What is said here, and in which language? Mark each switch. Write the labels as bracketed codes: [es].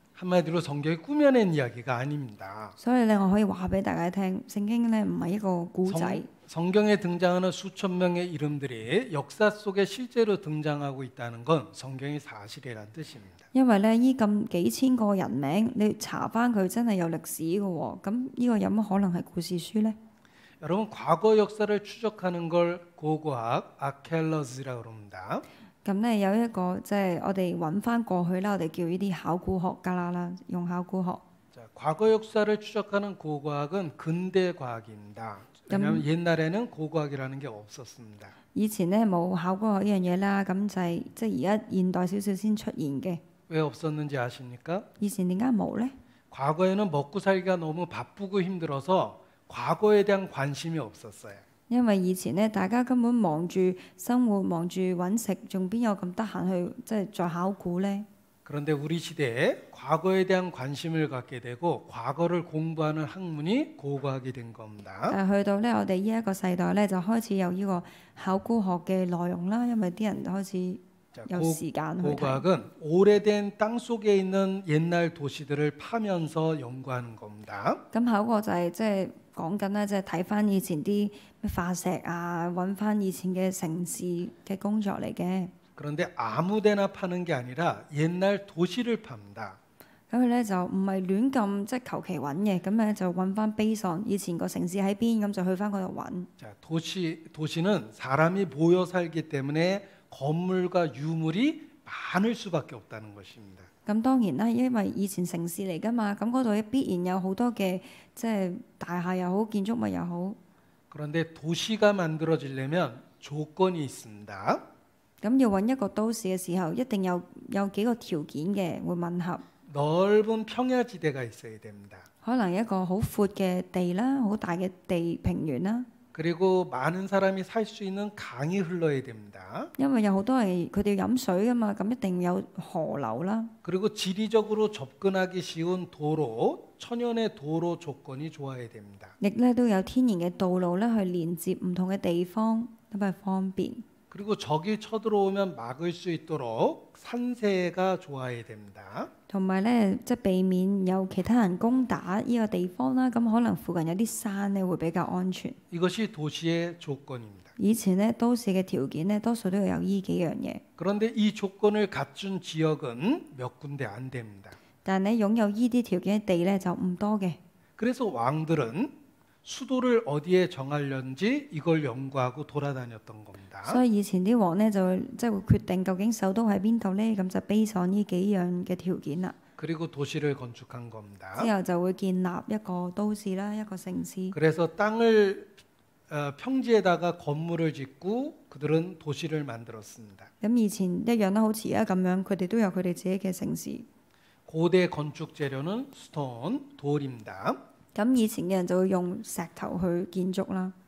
[ko] 한마디로 성경이 꾸며낸 이야기가 아닙니다. [yue] 所以咧，我可以話俾大家聽，聖經咧唔係一個古仔。 [ko] 성경에 등장하는 수천 명의 이름들이 역사 속에 실제로 등장하고 있다는 건 성경이 사실이란 뜻입니다. [yue] 因為咧，呢咁幾千個人名，你查翻佢真係有歷史嘅喎。咁呢個有乜可能係故事書呢？ [ko] 여러분 과거 역사를 추적하는 걸 고고학 아케올로지라고 그럽니다. [yue] 咁咧有一個即係我哋揾翻過去啦，我哋叫呢啲考古學家啦，用考古學。 [ko] 자, 과거 역사를 추적하는 고고학은 근대 과학입니다. 왜냐하면 옛날에는 고고학이라는 게 없었습니다. [yue] 以前咧冇考古學呢樣嘢啦，咁就係即係而家現代少少先出現嘅。 [ko] 왜 없었는지 아십니까? [yue] 以前點解冇呢？ [ko] 과거에는 먹고 살기가 너무 바쁘고 힘들어서 과거에 대한 관심이 없었어요. [yue] 因為以前咧大家根本忙住生活，忙住揾食，仲邊有咁得閒去即係再考古呢？ [ko] 그런데 우리 시대에 과거에 대한 관심을 갖게 되고 과거를 공부하는 학문이 고고학이 된 겁니다. [yue] 但係去到咧我哋呢一個世代咧，就開始有呢個考古學嘅內容啦，因為啲人開始 [ko] 자, [yue] 有時間去睇。 [ko] 고고학은 오래된 땅 속에 있는 옛날 도시들을 파면서 연구하는 겁니다. [yue] 咁考古就係即係講緊咧，即係睇翻以前啲咩化石啊，揾翻以前嘅城市嘅工作嚟嘅。 [ko] 그런데 아무데나 파는 게 아니라 옛날 도시를 팝니다. [yue] 咁佢咧就唔係亂咁即係求其揾嘅，咁咧就揾翻 [en] base on [yue] 以前個城市喺邊，咁就去翻嗰度揾。 [ko] 자, 도시는 사람이 모여 살기 때문에 건물과 유물이 많을 수밖에 없다는 것입니다. [yue] 咁當然啦，因為以前城市嚟噶嘛，咁嗰度必然有好多嘅即係大廈又好，建築物又好。 [ko] 그런데 도시가 만들어지려면 조건이 있습니다. [yue] 咁要揾一個都市嘅時候，一定有幾個條件嘅會吻合。 [ko] 넓은 평야지대가 있어야 됩니다. [yue] 可能一個好闊嘅地啦，好大嘅地平原啦。 [ko] 그리고 많은 사람이 살 수 있는 강이 흘러야 됩니다. [yue] 因為有好多人佢哋要飲水噶嘛，咁一定有河流啦。 [ko] 그리고 지리적으로 접근하기 쉬운 도로, 천연의 도로 조건이 좋아야 됩니다. [yue] 亦咧都有天然嘅道路咧去連接唔同嘅地方，咁係方便。 [ko] 그리고 적이 쳐들어오면 막을 수 있도록 산세가 좋아야 됩니다. [yue] 同埋咧，即係避免有其他人攻打呢個地方啦。咁可能附近有啲山咧會比較安全。 [ko] 이것이 도시의 조건입니다. [yue] 以前咧都市嘅條件咧，多數都要有呢幾樣嘢。 [ko] 그런데 이 조건을 갖춘 지역은 몇 군데 안 됩니다. [yue] 但係咧擁有呢啲條件嘅地咧就唔多嘅。 [ko] 그래서 왕들은 수도를 어디에 정하려는지 이걸 연구하고 돌아다녔던 겁니다. [yue] 所以以前啲王咧就會即係會決定究竟首都喺邊度咧，咁就 [en] base on [yue] 呢幾樣嘅條件啦。 [ko] 그리고 도시를 건축한 겁니다. [yue] 之後就會建立一個都市啦，一個城市。 [ko] 그래서 땅을 평지에다가 건물을 짓고 그들은 도시를 만들었습니다. [yue] 咁以前一樣啦，好似而家咁樣，佢哋都有佢哋自己嘅城市。 [ko] 고대 건축 재료는 스톤, 돌입니다. [yue] 咁以前嘅人就會用石頭去建築啦，